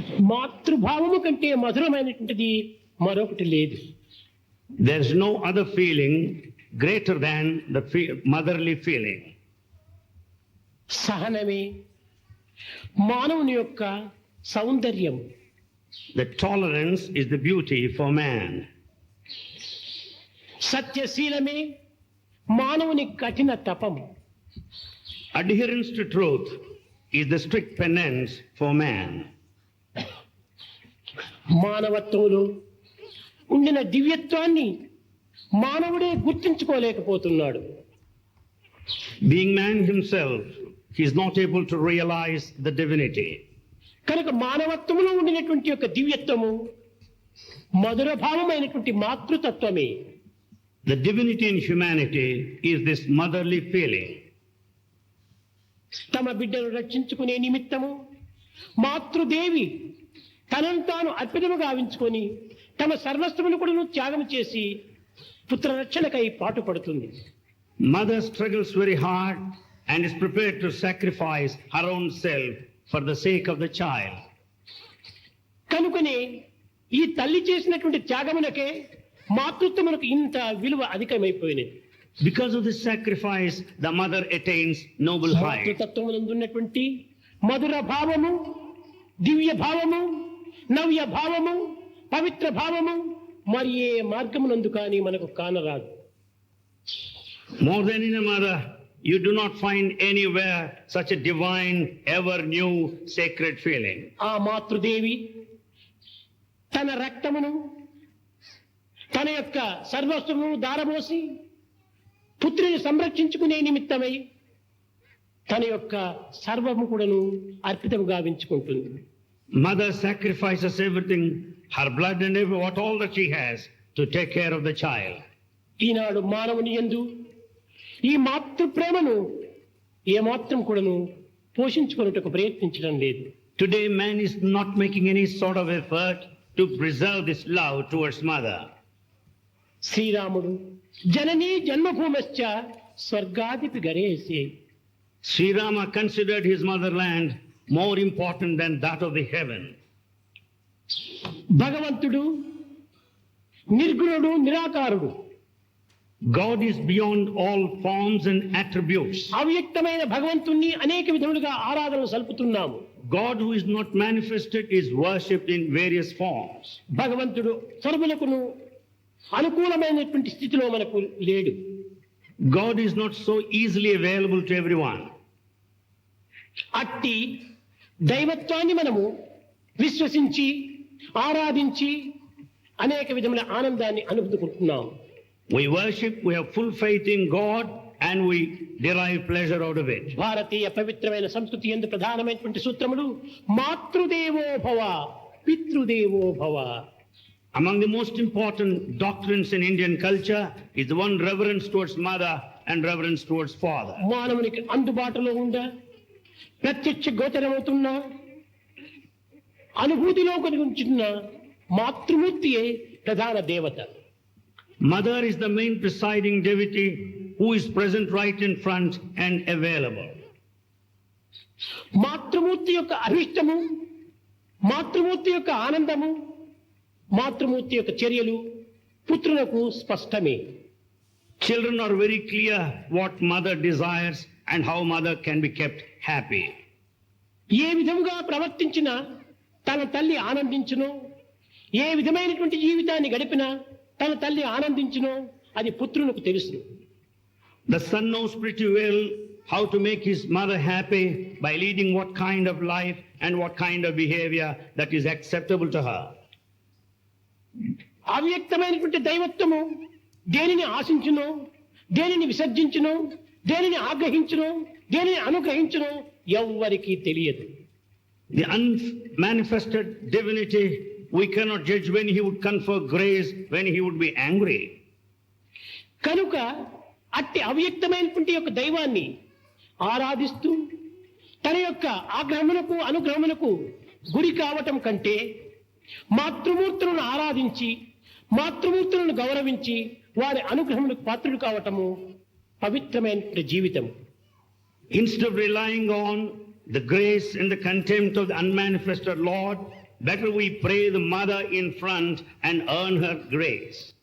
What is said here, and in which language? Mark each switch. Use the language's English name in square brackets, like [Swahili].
[Telugu] మాతృభావము కంటే మధురమైనటువంటిది మరొకటి లేదు. [English] There is no other feeling greater than the motherly feeling. [Telugu] సహనమే మానవుని యొక్క సౌందర్యం. [English] The tolerance is the beauty for man. [Telugu] సత్యశీలమే మానవుని కఠిన తపము. [English] Adherence to truth is the strict penance for man. [Telugu] మానవత్వంలో ఉండిన దివ్యత్వాన్ని మానవుడే గుర్తించుకోలేకపోతున్నాడు. [English] Being man himself, he is not able to realize the divinity. [Telugu] కనుక మానవత్వములో ఉండినటువంటి యొక్క దివ్యత్వము మధుర భావమైనటువంటి మాతృతత్వమే. [English] The divinity in humanity is this motherly feeling. [Telugu] తమ బిడ్డను రక్షించుకునే నిమిత్తము మాతృదేవి తనను తాను అర్పితము గావించుకొని తమ సర్వస్వమును కూడా త్యాగం చేసి పుత్ర రక్షణకై పాటుపడుతుంది. [English] Mother struggles very hard and is prepared to sacrifice her own self for the sake of the child. [Telugu] కనుకనే ఈ తల్లి చేసినటువంటి త్యాగమునకే మాతృత్వమునకు ఇంత విలువ అధికమైపోయినది. [English] Because of this sacrifice, the mother attains noble height. [Telugu] మాతృతత్వమునందున్నటువంటి మధుర భావము, దివ్య భావము, నవ్య భావము, పవిత్ర భావము మరి ఏ మార్గమునందు కానీ మనకు కానరాదు. [English] More than in a mother, you do not find anywhere such a divine, ever new, sacred feeling. [Telugu] ఆ మాతృదేవి తన రక్తమును తన యొక్క సర్వస్వమును దారబోసి పుత్రుని సంరక్షించుకునే నిమిత్తమై తన యొక్క సర్వము కూడాను అర్పితము గావించుకుంటుంది. [English] Mother sacrifices everything, her blood and what all that she has, to take care of the child. [Telugu] ఈనాడు మానవుని యందు ఈ మాతృ ప్రేమను ఏమాత్రం కూడాను పోషించుకున్నట్టుకు ప్రయత్నించడం లేదు. [English] Today, man is not making any sort of effort to preserve this love towards mother. [Sanskrit] శ్రీరాముడు జననీ జన్మభూమశ్చ స్వర్గాదిపి గరేసే. [English] Sri Rama considered his motherland more important than that of the heaven. [Telugu] భగవంతుడు నిర్గుణుడు నిరాకారుడు. [English] God is beyond all forms and attributes. [Telugu] అవ్యక్తమైన భగవంతుణ్ణి అనేక విధములుగా ఆరాధనలు సల్పుతున్నాము. [English] God who is not manifested is worshipped in various forms. [Telugu] భగవంతుడు సర్వులకును అనుకూలమైనటువంటి స్థితిలో మనకు లేడు. [English] God is not so easily available to everyone. [Telugu] అట్టి దైవత్వాన్ని మనము విశ్వసించి ఆరాధించి అనేక విధమైన ఆనందాన్ని అనుభూతుకుంటున్నాం. [English] We worship, we have full faith in God, and we derive pleasure out of it. [Telugu] భారతీయ పవిత్రమైన సంస్కృతి యందు ప్రధానమైనటువంటి సూత్రములు [Sanskrit] మాతృదేవో భవ, పితృదేవో భవ. [English] Among the most important doctrines in Indian culture is the one reverence towards mother and reverence towards father. [Telugu] మానవునికి అందుబాటులో ఉండ ప్రత్యక్ష గోచరమవుతున్న అనుభూతిలో కలుగుతున్న మాతృమూర్తియే ప్రధాన దేవత. [English] Mother is the main presiding deity who is present right in front and available. [Telugu] మాతృమూర్తి యొక్క అభిష్టము, మాతృమూర్తి యొక్క ఆనందము, మాతృమూర్తి యొక్క చర్యలు పుత్రులకు స్పష్టమే. [English] Children are very clear what mother desires and how mother can be kept happy. [Telugu] ఏ విధముగా ప్రవర్తించినా తన తల్లి ఆనందించును, ఏ విధమైనటువంటి జీవితాన్ని గడిపినా తన తల్లి ఆనందించును, అది పుత్రునికి తెలుసు. [English] The son knows pretty well how to make his mother happy by leading what kind of life and what kind of behavior that is acceptable to her. [Telugu] అవ్యక్తమైనటువంటి దైవత్వము దేనిని ఆశించును, దేనిని విసర్జించును, దేనిని ఆగ్రహించును, దేనిని అనుగ్రహించును ఎవ్వరికీ తెలియదు. [English] The unmanifested divinity, we cannot judge when he would confer grace, when he would be angry. [Telugu] కనుక అట్టి అవ్యక్తమైనటువంటి యొక్క దైవాన్ని ఆరాధిస్తూ తన యొక్క ఆగ్రహమునకు అనుగ్రహమునకు గురి కావటం కంటే మాతృమూర్తులను ఆరాధించి మాతృమూర్తులను గౌరవించి వారి అనుగ్రహములకు పాత్రుడు కావటము పవిత్రమైన జీవితం. [English] Instead of relying on the grace and the contempt of the unmanifested Lord, better we pray the mother in front and earn her grace.